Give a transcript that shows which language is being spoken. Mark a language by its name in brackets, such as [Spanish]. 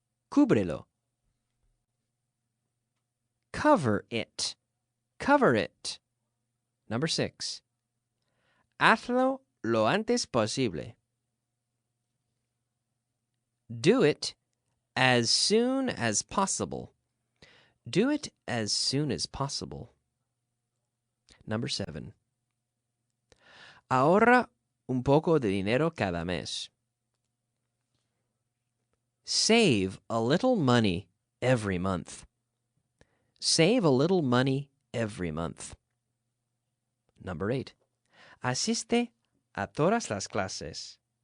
[Spanish] Cúbrelo. [English] Cover it. Cover it. Number 6. [Spanish] Hazlo lo antes posible. [English] Do it as soon as possible. Do it as soon as possible. Number 7. [Spanish] Ahorra un poco de dinero cada mes. [English] Save a little money every month. Save a little money every month. Number 8. [Spanish] Asiste a todas las clases.